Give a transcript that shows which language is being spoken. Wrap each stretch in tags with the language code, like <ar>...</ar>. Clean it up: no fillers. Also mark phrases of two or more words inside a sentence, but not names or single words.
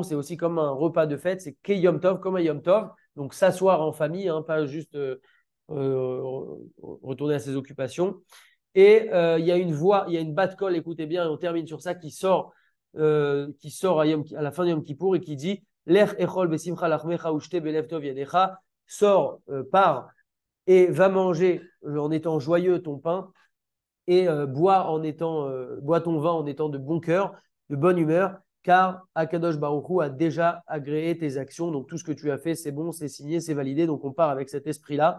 <fr>C'est aussi comme un repas de fête, c'est Yom Tov, comme un Yom Tov. Donc s'asseoir en famille, hein, pas juste retourner à ses occupations. Et il y a une voix, il y a une</fr> <he>bat call,</he> <fr>écoutez bien, et on termine sur ça, qui sort à la fin de Yom Kippour et qui dit</fr> <he>Lech echol besimcha lachmecha ushte belev tov yadecha,</he> <fr>sors, pars et va manger en étant joyeux ton pain et bois ton vin en étant de bon cœur, de bonne humeur, car</fr> <he>Akadosh Baruch Hu</he> <fr>a déjà agréé tes actions. Donc tout ce que tu as fait, c'est bon, c'est signé, c'est validé. Donc on part avec cet esprit-là.</fr>